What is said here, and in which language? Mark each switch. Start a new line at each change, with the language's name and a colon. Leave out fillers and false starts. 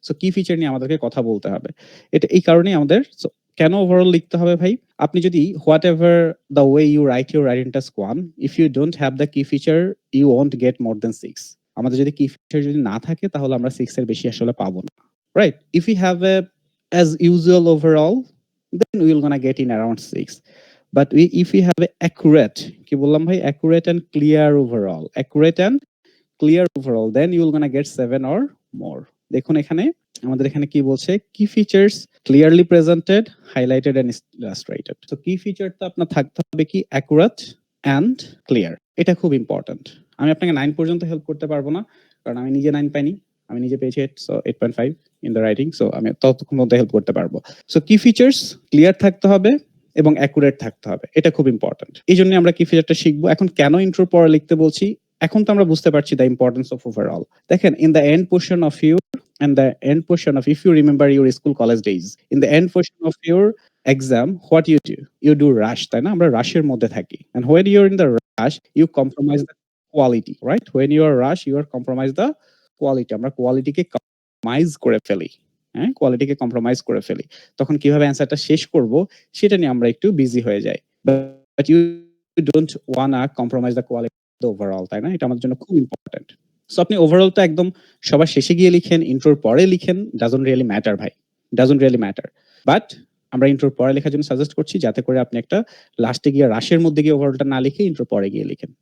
Bangla: So কি feature নিয়ে আমাদেরকে কথা বলতে হবে, এটা এই কারণেই আমাদের। কেন ওভারঅল লিখতে হবে ভাই, আপনি যদি
English: Whatever the way you write your writing task 1, if you don't have the key feature you won't get more than 6।
Bangla: আমাদের যদি কি ফিচার যদি না থাকে তাহলে আমরা 6 এর বেশি আসলে পাবো না, right.
English: If you have a as usual overall, then we will gonna get in around 6. But if we have a accurate,
Bangla: কি বললাম ভাই,
English: accurate and clear overall, accurate and clear overall, then you will gonna get 7 or more.
Bangla: দেখুন এখানে আমাদের এখানে কি বলছে, কি features clearly presented, highlighted and illustrated. তো কি ফিচারটা আপনার থাকতে হবে কি, অ্যাকুরেট এন্ড ক্লিয়ার, এটা খুব ইম্পর্টেন্ট। আমি আপনাকে 9 পর্যন্ত হেল্প করতে পারবো না, কারণ আমি নিজে 9 পাইনি, আমি নিজে পেয়েছি 8, so 8.5 in the writing, so আমি ততক্ষণ মধ্যে হেল্প করতে পারবো। সো কি ফিচার্স ক্লিয়ার থাকতে হবে এবং অ্যাকুরেট থাকতে হবে, এটা খুব ইম্পর্টেন্ট। এই জন্য আমরা কি ফিচারটা শিখবো। এখন কেন ইন্ট্রোর পরে লিখতে বলছি, এখন তো আমরা বুঝতে পারছি
English: The importance of overall.
Bangla: দেখেন,
English: In the end portion of your and the end portion of, if you remember your school college days, in the end portion of your exam, what you do? You do rush,
Bangla: তাই না? আমরা রাশের মধ্যে থাকি।
English: And when you're in the rush, you compromise the quality, right? When you are rush, you are compromise the quality.
Bangla: আমরা কোয়ালিটিকে compromise করে ফেলি। হ্যাঁ? কোয়ালিটিকে compromise করে ফেলি। তখন কিভাবে অ্যান্সারটা শেষ করব সেটা নিয়ে আমরা একটু বিজি হয়ে যাই।
English: But you don't wanna compromise the quality of the overall,
Bangla: তাই না? এটা আমাদের জন্য খুব ইম্পোর্টেন্ট। সো আপনি ওভারঅলটা একদম সবার শেষে গিয়ে লিখেন, ইন্ট্রোর পরে লিখেন,
English: doesn't really matter
Bangla: ভাই।
English: doesn't really matter.
Bangla: বাট আমরা ইন্ট্রোর পরে লেখার জন্য সাজেস্ট করছি যাতে করে আপনি একটা লাস্টে গিয়ে রাশের মধ্যে গিয়ে ওভারঅলটা না লিখে ইন্ট্রোর পরে গিয়ে লিখেন।